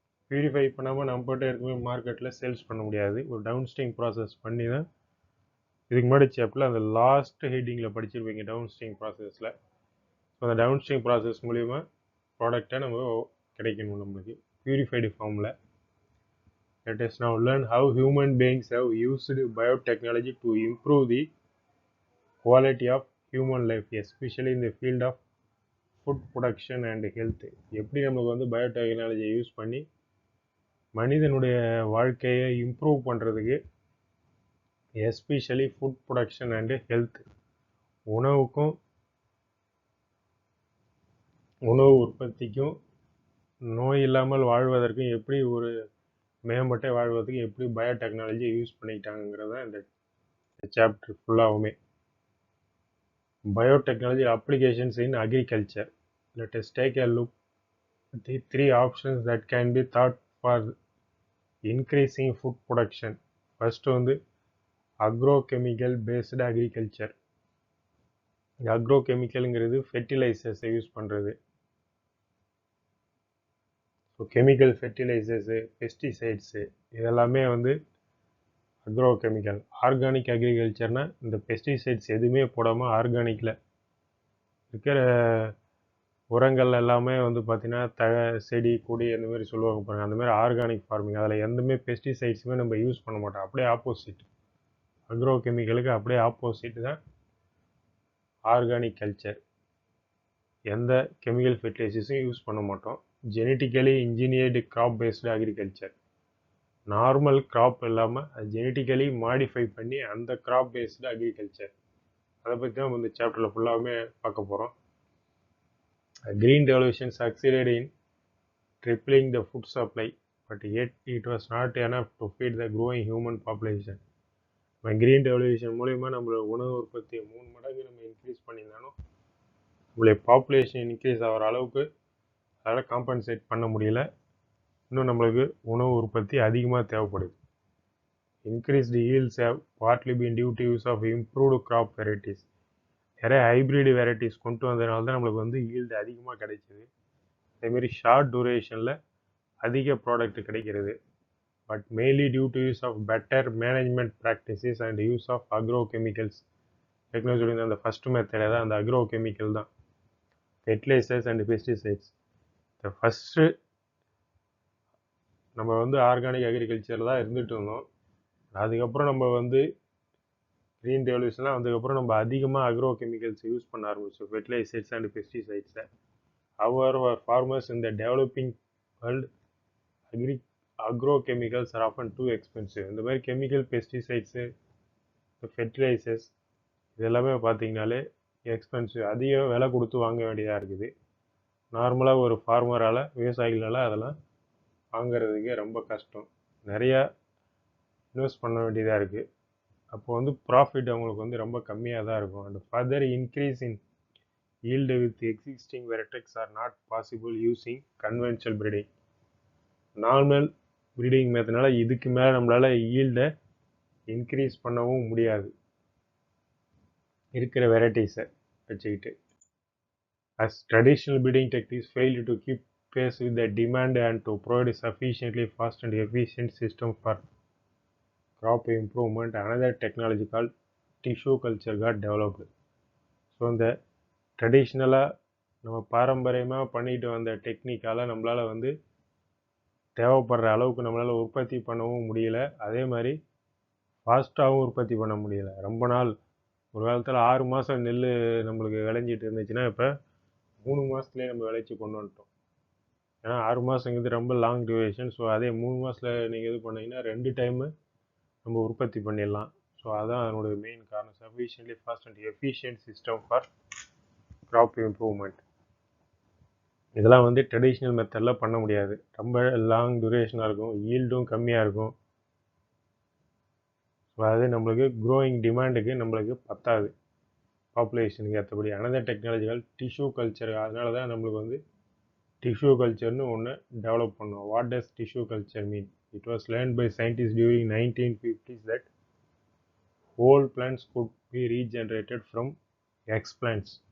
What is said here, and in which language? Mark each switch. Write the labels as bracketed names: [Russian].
[Tamil] Purify பண்ணாமல் நம்மகிட்ட இருக்கவே மார்க்கெட்டில் சேல்ஸ் பண்ண முடியாது. ஒரு டவுன் ஸ்ட்ரீம் ப்ராசஸ் பண்ணி தான், இதுக்கு முன்னாடி சாப்டரில் அந்த லாஸ்ட் ஹெட்டிங்கில் படிச்சிருப்பீங்க டவுன் ஸ்ட்ரீம் ப்ராசஸில். ஸோ அந்த டவுன் ஸ்ட்ரீம் ப்ராசஸ் மூலிமா ப்ராடக்டை நம்ம கிடைக்கணும் நம்மளுக்கு பியூரிஃபைடு ஃபார்மில். [English] Let us now learn how human beings have used biotechnology to improve the quality of human life, especially in the field of food production and health. [Tamil] எப்படி நமக்கு வந்து பயோடெக்னாலஜியை யூஸ் பண்ணி மனிதனுடைய வாழ்க்கையை இம்ப்ரூவ் பண்ணுறதுக்கு, [English] especially food production and health, [Tamil] உணவு உற்பத்திக்கும் நோய் இல்லாமல் வாழ்வதற்கும் எப்படி ஒரு மேம்பட்ட வாழ்வதற்கு எப்படி பயோடெக்னாலஜியை யூஸ் பண்ணிக்கிட்டாங்கிறது தான் இந்த chapter ஃபுல்லாகவுமே. [English] Biotechnology applications in agriculture. Let us take a look at the 3 options that can be thought for increasing food production. First வந்து agrochemical based agriculture. [Tamil] agrochemicalங்கிறது ஃபெர்டிலைசர்ஸை யூஸ் பண்ணுறது. ஸோ கெமிக்கல் ஃபெர்டிலைசர்ஸு, பெஸ்டிசைட்ஸு இதெல்லாமே வந்து agrochemical. Organic அக்ரிகல்ச்சர்னால் இந்த pesticides எதுவுமே போடாமல் ஆர்கானிக்கில் இருக்கிற உரங்கள் எல்லாமே வந்து பார்த்திங்கன்னா செடி கொடி அந்த மாதிரி சொல்லுவாங்க பாருங்கள், அந்த மாதிரி ஆர்கானிக் ஃபார்மிங். அதில் எந்தமே பெஸ்டிசைட்ஸுமே நம்ம யூஸ் பண்ண மாட்டோம். அப்படியே ஆப்போசிட், அக்ரோ கெமிக்கலுக்கு அப்படியே ஆப்போசிட் தான் ஆர்கானிக் கல்ச்சர். எந்த கெமிக்கல் ஃபெர்டிலைசர்ஸும் யூஸ் பண்ண மாட்டோம். [English] Genetically engineered crop based agriculture. [Tamil] Normal graph இல்லாமல் அது ஜெனட்டிக்கலி மாடிஃபை பண்ணி அந்த கிராப் பேஸ்டு அக்ரிகல்ச்சர், அதை பற்றி தான் நம்ம இந்த சாப்டரில் ஃபுல்லாகவே பார்க்க போகிறோம். [English] Green revolution succeeded in tripling the food supply, but yet it was not enough to feed the growing human population. [Tamil] Green revolution மூலமா நம்மளோட உணவு உற்பத்தியை 3 மடங்கு நம்ம இன்க்ரீஸ் பண்ணியிருந்தாலும் நம்மளுடைய பாப்புலேஷன் இன்க்ரீஸ் ஆகிற அளவுக்கு அதனால் காம்பன்சேட் பண்ண முடியல. இன்னும் நம்மளுக்கு உணவு உற்பத்தி அதிகமாக தேவைப்படுது. [English] Increased yields have partly been due to use of improved crop varieties. [Tamil] நிறைய ஹைப்ரிட் வெரைட்டிஸ் கொண்டு வந்ததுனால தான் நம்மளுக்கு வந்து ஈல்டு அதிகமாக கிடைச்சிது. அதேமாரி ஷார்ட் டூரேஷனில் அதிக ப்ராடக்ட் கிடைக்கிறது. [English] But mainly due to use of better management practices and use of agro chemicals. [Tamil] ஏற்கனவே சொல்லி அந்த ஃபஸ்ட்டு மெத்தடை தான் அந்த அக்ரோ கெமிக்கல் தான், [English] Fertilisers and pesticides. [Tamil] இந்த ஃபஸ்ட்டு நம்ம வந்து ஆர்கானிக் அக்ரிகல்ச்சர் தான் இருந்துகிட்டு இருந்தோம். அதுக்கப்புறம் நம்ம வந்து க்ரீன் ரெவல்யூஷன்லாம் வந்ததுக்கப்புறம் நம்ம அதிகமாக அக்ரோ கெமிக்கல்ஸ் யூஸ் பண்ண ஆரம்பிச்சோம், [English] Fertilisers and பெஸ்டிசைட்ஸை. However, farmers in the developing world agro chemicals are often too expensive. [Tamil] இந்த மாதிரி கெமிக்கல் பெஸ்டிசைட்ஸு, ஃபெர்டிலைசர்ஸ் இதெல்லாமே பார்த்தீங்கனாலே எக்ஸ்பென்சிவ், அதிக விலை கொடுத்து வாங்க வேண்டியதாக இருக்குது. நார்மலாக ஒரு ஃபார்மரால், விவசாயிகளால் அதெல்லாம் வாங்கிறதுக்கே ரொம்ப கஷ்டம். நிறையா இன்வெஸ்ட் பண்ண வேண்டியதாக இருக்குது. அப்போ வந்து ப்ராஃபிட் அவங்களுக்கு வந்து ரொம்ப கம்மியாக தான் இருக்கும். [English] And further increase in yield with existing varieties are not possible using conventional breeding. [Tamil] Normal breeding மெத்தனால இதுக்கு மேலே நம்மளால் ஈல்டை இன்க்ரீஸ் பண்ணவும் முடியாது இருக்கிற வெரைட்டிஸை வச்சுக்கிட்டு. [English] as traditional breeding techniques fail to keep pace with the demand and to provide sufficiently fast and efficient system for crop improvement, another technology called tissue culture got developed. [Tamil] So இந்த ட்ரெடிஷ்னலாக நம்ம பாரம்பரியமாக பண்ணிட்டு வந்த டெக்னிக்கால் நம்மளால் வந்து தேவைப்படுற அளவுக்கு நம்மளால் உற்பத்தி பண்ணவும் முடியல. அதே மாதிரி ஃபாஸ்ட்டாகவும் உற்பத்தி பண்ண முடியலை. ரொம்ப நாள், ஒரு காலத்தில் 6 மாதம் நெல் நம்மளுக்கு விளைஞ்சிட்டு இருந்துச்சுன்னா இப்போ 3 மாதத்துலேயே நம்ம விளைச்சி கொண்டு வந்துட்டோம். ஏன்னா 6 மாதங்கிறது ரொம்ப லாங் டியூரேஷன். ஸோ அதே 3 மாதத்தில் நீங்கள் இது பண்ணிங்கன்னா 2 டைமு நம்ம உற்பத்தி பண்ணிடலாம். ஸோ அதான் அதனுடைய மெயின் காரணம். [English] Sufficiently fast and efficient system for crop improvement. [Tamil] இதெல்லாம் வந்து ட்ரெடிஷ்னல் மெத்தடில் பண்ண முடியாது. ரொம்ப லாங் டூரேஷனாக இருக்கும், ஈல்டும் கம்மியாக இருக்கும். ஸோ அது நம்மளுக்கு க்ரோயிங் டிமாண்டுக்கு நம்மளுக்கு பத்தாது, பாப்புலேஷனுக்கு ஏற்றபடி. [English] Another டெக்னாலஜிகள் tissue culture. [Tamil] அதனால தான் நம்மளுக்கு வந்து டிஷ்யூ கல்ச்சர்னு ஒன்று டெவலப் பண்ணோம். [English] What does tissue culture mean? It was learned by scientists during 1950s that whole plants could be regenerated from explants.